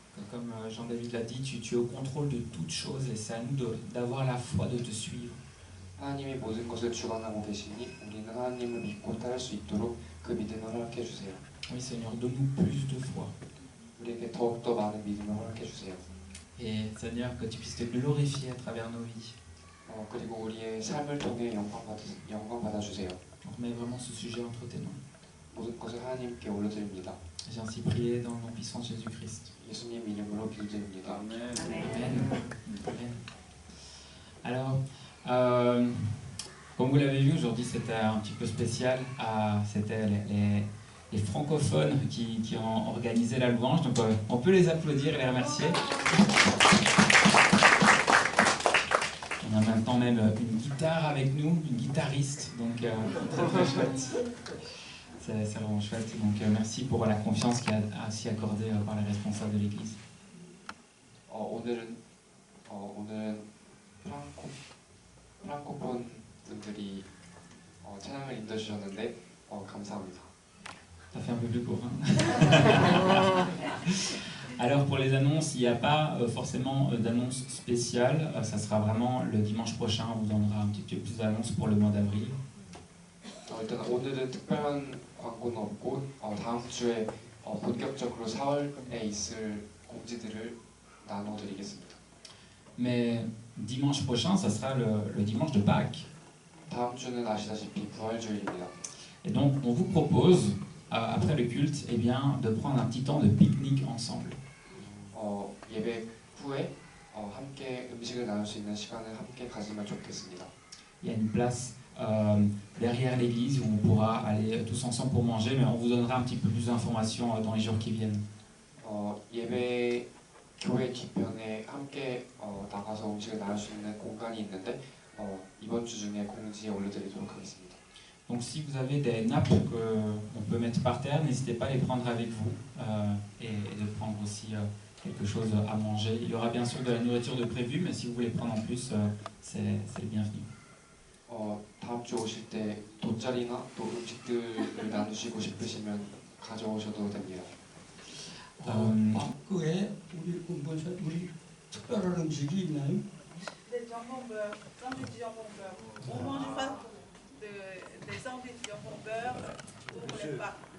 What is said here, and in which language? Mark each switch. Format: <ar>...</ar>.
<fr>Comme Jean-David l'a dit, tu es au contrôle de toutes choses et c'est à nous d'avoir la foi de te suivre.</fr> <ko>하나님이 모든 것을 주관하고 계시니 우리는 하나님을 믿고 따를 수 있도록 그 믿음을 허락해 주세요.</ko> <fr>Oui, Seigneur, donne-nous plus de foi.</fr> <ko>우리에게 더욱더 많은 믿음을 허락해 주세요.</ko> <fr>Et Seigneur, que tu puisses te glorifier à travers nos vies.</fr> <ko>그리고 우리의 삶을 통해 영광 받아 주세요.</ko> <fr>On remet vraiment ce sujet entre tes mains.</fr> <ko>모든 것을 하나님께 올려드립니다.</ko> <fr>J'ai ainsi prié dans le nom puissant de Jésus-Christ.</fr> <ko>예수님 이름으로 기도드립니다.</ko> <fr>Amen. Amen. Alors, comme vous l'avez vu, aujourd'hui c'était un petit peu spécial. C'était les francophones qui ont organisé la louange. Donc on peut les applaudir et les remercier. On a maintenant même une guitare avec nous, une guitariste. Donc très très chouette. C'est vraiment chouette. Donc merci pour la confiance qui a ainsi accordée par les responsables de l'Église.</fr> <ko>오늘은 프랑코폰 분들이 찬양을 인도해주셨는데 감사합니다.</ko> <fr>Ça fait un peu plus court. Hein. Alors pour les annonces, il n'y a pas forcément d'annonce spéciale. Ça sera vraiment le dimanche prochain. On vous donnera un petit peu plus d'annonces pour le mois d'avril.</fr> <ko>일단 오늘은 특별한 광고는 없고 다음 주에 본격적으로 4월에 있을 공지들을 나눠드리겠습니다.</ko> <fr>Mais dimanche prochain, ça sera le dimanche de Pâques.</fr> <ko>다음 주는 아시다시피 부활주일입니다.</ko> <fr>Et donc on vous propose, après le culte, eh bien, de prendre un petit temps de pique-nique ensemble.</fr> <ko>예배 후에 함께 음식을 나눌 수 있는 시간을 함께 가지면 좋겠습니다.</ko> <fr>Il y a une place derrière l'église où on pourra aller tous ensemble pour manger, mais on vous donnera un petit peu plus d'informations dans les jours qui viennent.</fr> <ko>예배 교회 뒤편에 함께 나가서 음식을 나눌 수 있는 공간이 있는데 이번 주 중에 공지에 올려드리도록 하겠습니다.</ko> <fr>Donc si vous avez des nappes qu'on peut mettre par terre, n'hésitez pas à les prendre avec vous et de prendre aussi quelque chose à manger. Il y aura bien sûr de la nourriture de prévu, mais si vous voulez prendre en plus, c'est le bienvenu.</fr> <ko>다음 주 오실 때 돗자리나 또 음식들을 나누시고 싶으시면 가져오셔도 됩니다. 그 외에 우리 특별한 음식이 있나요?</ko> <fr>Des jambons beurre, sandwich jambon beurre. On mange pas des sandwichs jambon beurre pour les Pâques.</fr>